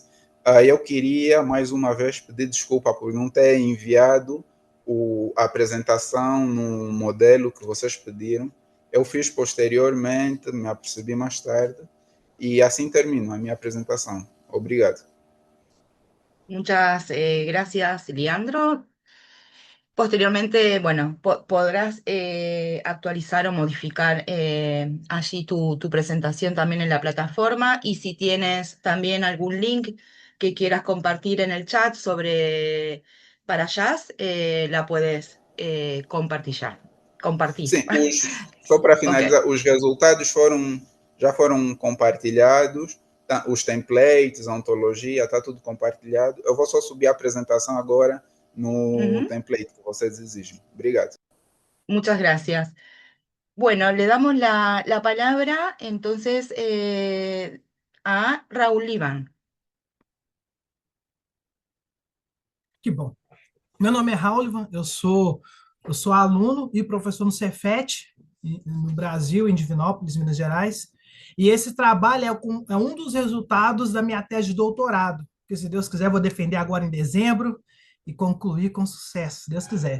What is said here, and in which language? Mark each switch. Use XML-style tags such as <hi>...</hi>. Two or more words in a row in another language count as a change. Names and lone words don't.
<pt>Eu queria, mais uma vez, pedir desculpa por não ter enviado a apresentação no modelo que vocês pediram. Eu fiz posteriormente, me apercebi mais tarde, e assim termino a minha apresentação. Obrigado.</pt> <es>Muchas gracias, Leandro. Posteriormente, bueno, podrás actualizar o modificar allí tu presentación también en la plataforma y si tienes también algún link que quieras compartir en el chat sobre Parajás, la puedes compartir ya. Compartir.</es> <pt>Sim, só para Ok. finalizar, os resultados já foram compartilhados, tá, os templates, a ontologia, está tudo compartilhado. Eu vou só subir a apresentação agora no template que vocês exigem. Obrigado.</pt> <es>Muchas gracias. Bueno, le damos la palabra entonces a Raúl Liban.</es> <pt>Que bom. Meu nome é Raul, eu sou aluno e professor no Cefet, no Brasil, em Divinópolis, Minas Gerais. E esse trabalho é um dos resultados da minha tese de doutorado, que, se Deus quiser, vou defender agora em dezembro e concluir com sucesso, se Deus quiser.</pt>